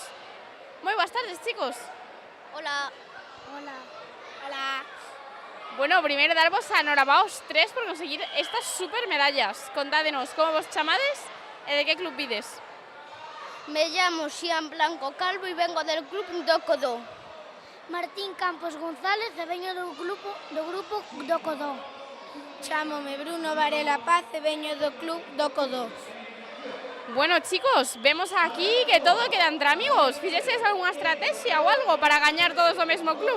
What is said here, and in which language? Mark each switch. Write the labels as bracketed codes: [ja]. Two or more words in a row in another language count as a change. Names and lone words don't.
[gl] Moi boas tardes, chicos. Hola. Hola. Hola. Bueno, primeiro darvos a enhorabuá aos tres por conseguir estas super medallas. Contádenos como vos chamades e de que club vides. [es] Me llamo Xian Blanco Calvo e vengo del club Docodó. [gl] Martín Campos González e veño do grupo do Codó. Chámome Bruno Varela Paz e veño do club do Codó. Bueno, chicos, vemos aquí que todo queda entre amigos. Fixeses algunha estrategia ou algo para gañar todos do mesmo club?